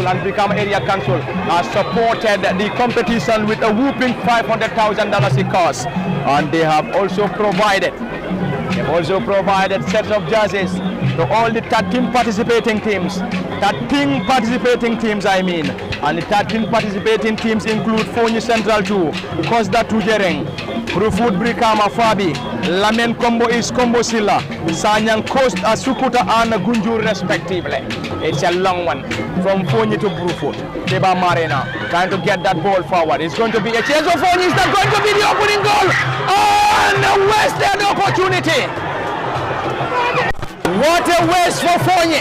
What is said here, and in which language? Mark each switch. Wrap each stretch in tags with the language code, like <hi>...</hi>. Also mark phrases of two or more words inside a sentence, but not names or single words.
<en>And Brikama Area Council has supported the competition with a whooping $500,000 cash, and they have also provided sets of jerseys to all the 13 participating teams. 13 participating teams, I mean. And the 13 participating teams include Foni Central 2, Kosda Tujereng, Brufut Brikama Fabi, Lamen Combo East Combo Silla, Sanyang Coast Sukuta and Gunjur respectively. It's a long one from Foni to Brufut. Keba Marina trying to get that ball forward. It's going to be a chance of Foni. Is that going to be the opening goal? And a wasted opportunity. What a waste for Foni.</en>